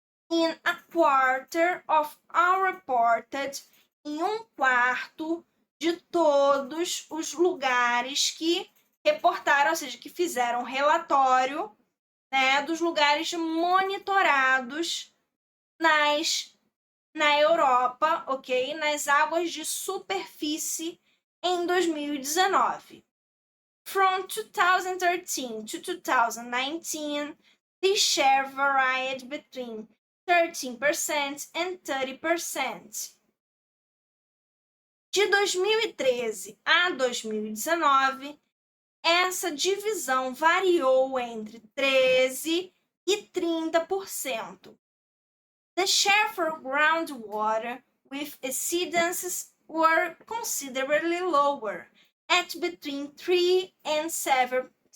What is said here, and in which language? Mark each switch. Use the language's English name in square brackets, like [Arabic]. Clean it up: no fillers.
[English] In a quarter of all reported, [Portuguese] em um quarto de todos os lugares que reportaram, ou seja, que fizeram relatório, né, dos lugares monitorados na Europa, ok? Nas águas de superfície em 2019. [English] From 2013 to 2019, the share varied between 13% and 30%. [Portuguese] De 2013 a 2019, essa divisão variou entre 13% e 30%. [English] The share for groundwater with exceedances were considerably lower, at between 3% and 7%.